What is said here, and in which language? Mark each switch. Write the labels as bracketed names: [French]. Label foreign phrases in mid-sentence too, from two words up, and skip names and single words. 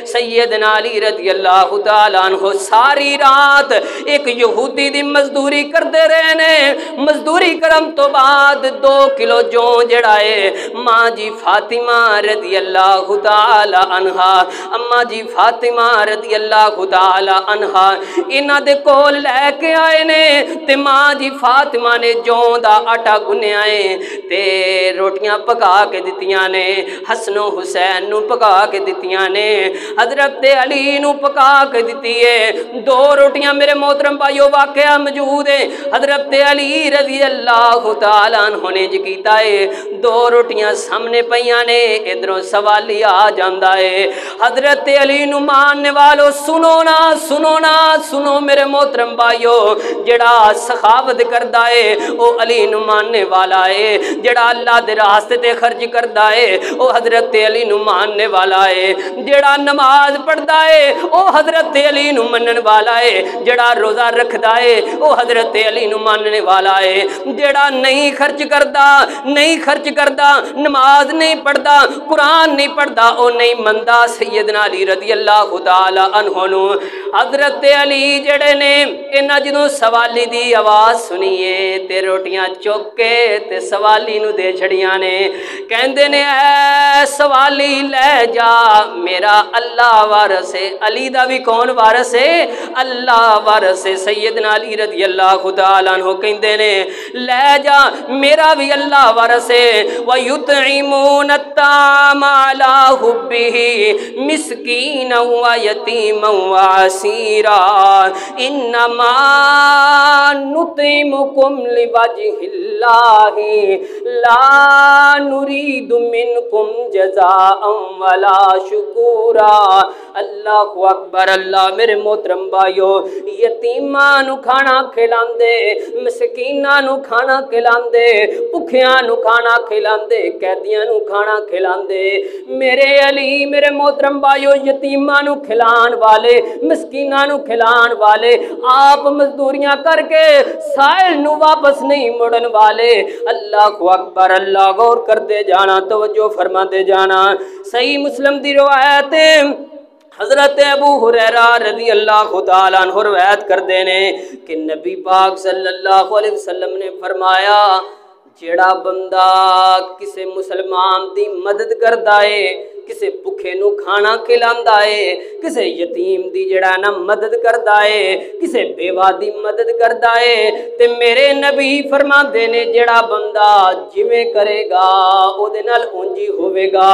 [Punjabi] سیدنا علی [Arabic] رضي الله تعالى عنه [Punjabi] ساری رات ایک یہودی دی مزدوری کرتے رہے نے. مزدوری کرم تو بعد 2 کلو جو جیڑا ہے ماں جی فاطمہ [Arabic] رضي الله تعالى عنها, [Punjabi] اماں جی فاطمہ [Arabic] رضي الله تعالى عنها [Punjabi] انہاں دے کول لے کے آئے نے. تے ماں جی فاطمہ نے جو دا آٹا گنیا ہے تے روٹیاں پکا کے دتیاں نے، حسنو حسین نوں پکا کے دتیاں نے، حضرت علی نوں پکا کے دتی ہے. 2 روٹیاں میرے محترم بھائیوں واقعہ موجود ہے۔ حضرت علی [Arabic] رضي الله تعالى عنه [Punjabi] نے جی کیتا ہے، 2 روٹیاں سامنے پئیاں نے، ادھروں سوالی آ جاندا ہے. حضرت علی نوں ماننے والوں سنو نا، سنو نا، سنو میرے محترم بھائیوں، جیڑا سخاوت کردا ہے وہ علی نوں ماننے والا ہے، جیڑا اللہ دے راستے تے خرچ کردا ہے وہ حضرت علی نوں ماننے والا ہے، جیڑا نماز پڑھدا ہے وہ حضرت علی نوں منن والا ہے، جیڑا روزہ رکھدا ہے وہ حضرت علی نوں ماننے والا ہے، جیڑا نہیں خرچ کردا، نماز نہیں پڑھدا، قرآن نہیں پڑھدا، وہ نہیں مندا سیدنا علی [Arabic] رضي الله تعالى عنه [Punjabi] نوں. حضرت علی جیڑے نے انہاں جدوں سوالی دی آواز سنیے تے روٹیاں چک کے تے سوالی نوں دے چھڈیاں نے. کہندے نے اے سوالی لے جا، میرا اللہ وارث ہے. علی دا بھی کون وارث ہے؟ اللہ وارث ہے. سیدنا علی [Arabic] رضي الله تعالى عنه [Punjabi] کہندے نے لے جا، میرا بھی اللہ وارث ہے. [Arabic] و يطعمون الطعام على حبه مسكين و يتيم و أسيرا إنما نطعمكم لوجه الله لا نريد منكم جزاء ولا شكورا. الله أكبر. [Punjabi] اللہ میرے محترم بھائیوں، یتیماں نوں کھانا کھلاندے، مسکیناں نوں کھانا کھلاندے، بھکھیاں نوں کھانا کھلاندے، قیدیاں نوں کھانا کھلاندے. میرے علی میرے محترم بھائیوں یتیماں نوں کھلان والے، مسکیناں نوں کھلان والے، آپ مزدوریاں کر کے ساحل نوں واپس نہیں مڑن والے. [Arabic] الله أكبر. [Urdu] اللہ غور کرتے جانا، توجہ فرماتے جانا. [Punjabi] صحیح مسلم دی روایت حضرت ابو ہریرہ [Arabic] رضي الله تعالى عنه [Punjabi] روایت کرتے نے کہ نبی پاک [Arabic] صلى الله عليه وسلم [Punjabi] نے فرمایا، جیڑا بندہ کسی مسلمان دی مدد کردا ہے، کسی بھکھے نوں کھانا کھلاندا ہے، کسی یتیم دی جیڑا نہ مدد کردا ہے، کسی بیوہ دی مدد کردا ہے، تے میرے نبی فرماتے نے جیڑا بندہ جویں کرے گا اودے نال انجی ہووے گا.